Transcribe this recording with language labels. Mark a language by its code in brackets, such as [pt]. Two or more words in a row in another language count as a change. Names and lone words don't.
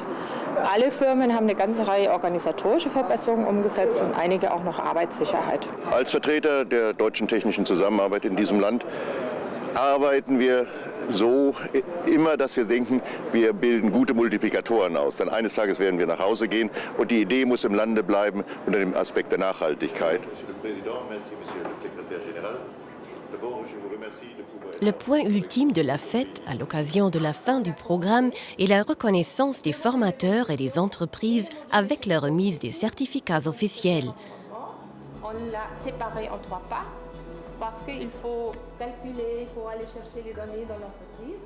[de] Alle Firmen haben eine ganze Reihe organisatorische Verbesserungen umgesetzt und einige auch noch Arbeitssicherheit. Als Vertreter der deutschen technischen Zusammenarbeit in diesem Land arbeiten wir so immer, dass wir denken, wir bilden gute Multiplikatoren aus. Denn eines Tages werden wir nach Hause gehen und die Idee muss im Lande bleiben unter dem Aspekt der Nachhaltigkeit. [fr] Le point ultime de la fête, à l'occasion de la fin du programme, est la reconnaissance des formateurs et des entreprises avec la remise des certificats officiels. On l'a séparé en 3 pas parce qu'il faut calculer, il faut aller chercher les données dans l'entreprise.